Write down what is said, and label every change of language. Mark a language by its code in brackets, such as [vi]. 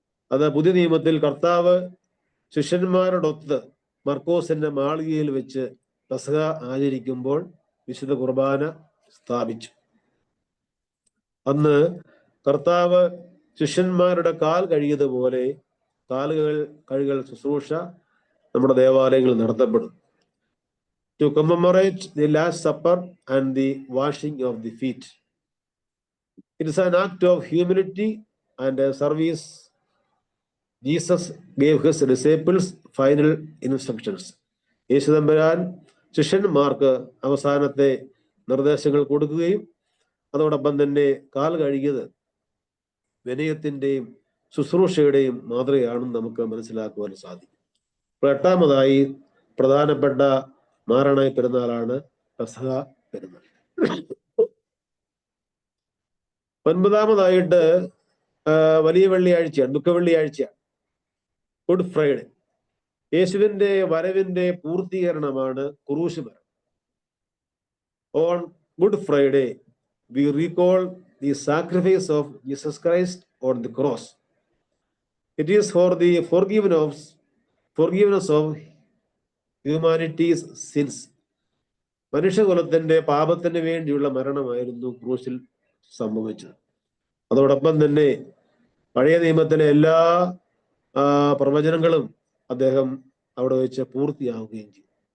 [ml] അത് പുതിയ നിയമത്തിൽ കർത്താവ് ശിഷ്യന്മാരോടൊത്ത് മർക്കോസിന്റെ മാളികയിൽ വെച്ച് പെസഹ ആചരിക്കുമ്പോൾ വിശുദ്ധ കുർബാന സ്ഥാപിച്ചു. അന്ന് കർത്താവ് ശിഷ്യന്മാരുടെ കാൽ കഴുകിയതുപോലെ കാലുകൾ കഴുകൽ ശുശ്രൂഷ നമ്മുടെ ദേവാലയങ്ങളിൽ നടത്തപ്പെടും. [en] To commemorate the Last Supper and the washing of the feet. It is an act of humility and a service. Jesus gave his disciples final instructions. [ml] യേശുതമ്പുരാൻ ശിഷ്യന്മാർക്ക് അവസാനത്തെ നിർദ്ദേശങ്ങൾ കൊടുക്കുകയും അതോടൊപ്പം തന്നെ കാൽ കഴുകിയത് വിനയത്തിന്റെയും ശുശ്രൂഷയുടെയും മാതൃകയാണെന്ന് നമുക്ക് മനസ്സിലാക്കുവാൻ സാധിക്കും. 8ാമതായി പ്രധാനപ്പെട്ട മാരണയ പെരുന്നാളാണ് പെസഹ പെരുന്നാൾ. 9ാമതായിട്ട് വലിയ വെള്ളിയാഴ്ചയാണ്, ദുഃഖവെള്ളിയാഴ്ചയാണ്, ഗുഡ് ഫ്രൈഡേ. യേശുവിന്റെ വരവിന്റെ പൂർത്തീകരണമാണ് ക്രൂശ് മരണം. [en] On Good Friday we recall the sacrifice of Jesus Christ on the cross. It is for the forgiveness of humanity's sins. [ml] മനുഷ്യകുലത്തിന്റെ പാപത്തിന് വേണ്ടിയുള്ള മരണമായിരുന്നു ക്രൂശിൽ സംഭവിച്ചത്. അതോടൊപ്പം തന്നെ പഴയ നിയമത്തിലെ എല്ലാ പ്രവചനങ്ങളും അദ്ദേഹം അവിടെ വെച്ച് പൂർത്തിയാവുകയും ചെയ്തു.